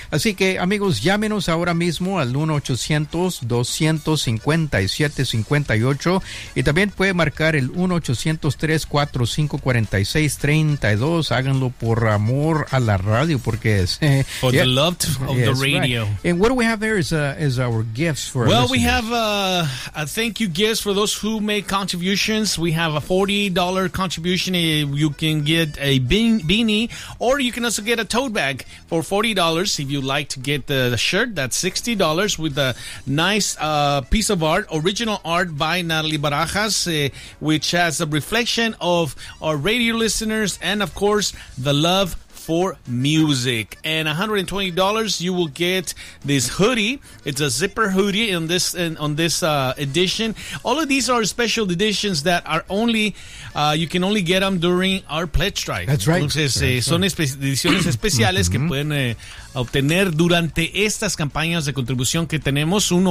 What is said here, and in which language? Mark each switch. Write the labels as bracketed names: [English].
[Spanish] Así que, amigos, llámenos ahora mismo al 1-800-257-58 y también puede marcar el 1-800-345-4632. Háganlo por amor a la radio, porque es [English] for the love of the radio. Right. And what do we have there is our gifts for well our we have a thank you gifts for those who make contributions. We have a $40 contribution. You can get a beanie, or you can also get a tote bag for $40. If you like to get the shirt, that's $60 with a nice piece of art, original art by Natalie Barajas, which has a reflection of our radio listeners and of course the love for music. And $120 you will get this hoodie. It's a zipper hoodie on this edition. All of these are special editions that are only you can only get them during our pledge drive. That's right. [Spanish] Entonces, son ediciones especiales que pueden obtener durante estas campañas de contribución que tenemos.